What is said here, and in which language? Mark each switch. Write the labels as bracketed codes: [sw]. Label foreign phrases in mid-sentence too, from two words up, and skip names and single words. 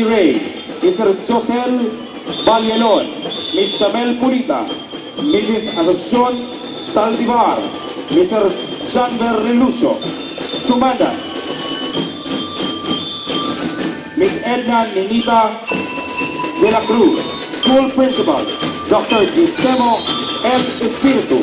[en] Ray, Mr. Josel Balielon, Ms. Shamel Purita, Mrs. Asuncion Saldivar, Mr. Janver Relucio. Commandant, Ms. Edna Ninita de la Cruz. School Principal, Dr. Gisemo M. Espiritu.